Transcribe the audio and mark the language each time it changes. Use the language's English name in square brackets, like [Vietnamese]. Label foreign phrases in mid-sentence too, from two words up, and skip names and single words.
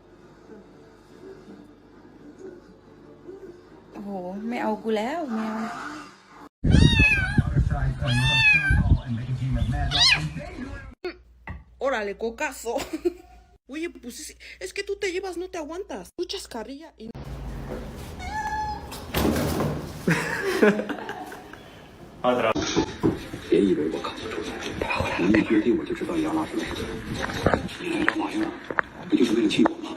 [Thai] โอ้โหไม่เอากูแล้วแมว [Spanish] Órale, cocazo. Oye, pues es que tú te llevas, no te aguantas. Tú chascarrilla y... [Chinese] 别以为我看不出来，我一决定我就知道你要拉什么。你来这玩意儿，不就是为了气我吗？